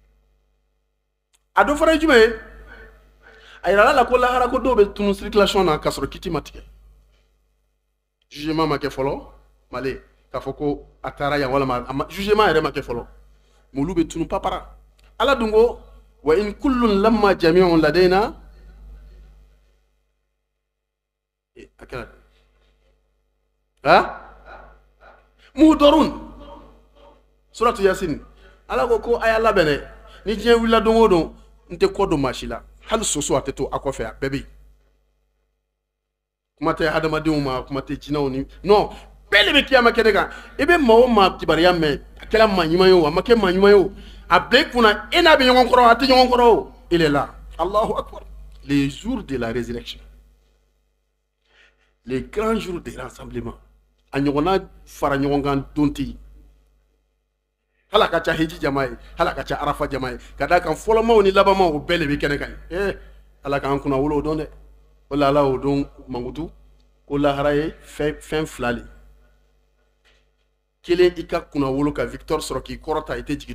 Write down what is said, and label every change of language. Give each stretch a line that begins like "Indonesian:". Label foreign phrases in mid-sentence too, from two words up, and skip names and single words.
Bambara: a dɔ fana ye jumɛn ye a yirala la ko lahara ko dɔw bɛ tunu circulation na k'a sɔrɔ kiti ma tigɛ jugement ma kɛ fɔlɔ male k'a fɔ ko a taara yan walima jugement yɛrɛ ma kɛ fɔlɔ mais olu bɛ tunu papara ala dun ko
Arabic: وإن كل لما جميع لدينا akala muhdorun
Bambara: suratu yasin ala ko aya labɛn dɛ ni diɲɛ wulila don o don n tɛ kɔ don maa si la hali soso a tɛ to a kɔfɛ a bɛɛ bɛ yen kuma tɛ hadamadenw ma kuma tɛ jinɛw ni non bɛɛ de bɛ kiyama kɛnɛ kan i bɛ maa o maa kibaruya mɛn a kɛra maa ɲuman ye o a ma kɛ maa ɲuman ye o a bila i kunna e n'a bɛ ɲɔgɔn kɔrɔ a tɛ ɲɔgɔn kɔrɔ o
French: il est là
Arabic: الله أكبر
French: les jours de la résurrection les grands jours de rassemblement
Bambara: a ɲɔgɔnna fara ɲɔgɔn kan don tɛ yen hala ka ca hiji jama ye hala ka ca arafa jama ye ka d'a kan fɔlɔmaw ni labanmaw o bɛɛ de bɛ kɛnɛ kan ye ala k'an kunna wolo o don dɛ o la ala o don mankutu ko lahara ye fɛn fila le kelen i ka kunna wolo ka victoire sɔrɔ k'i kɔrɔta i tɛ jigin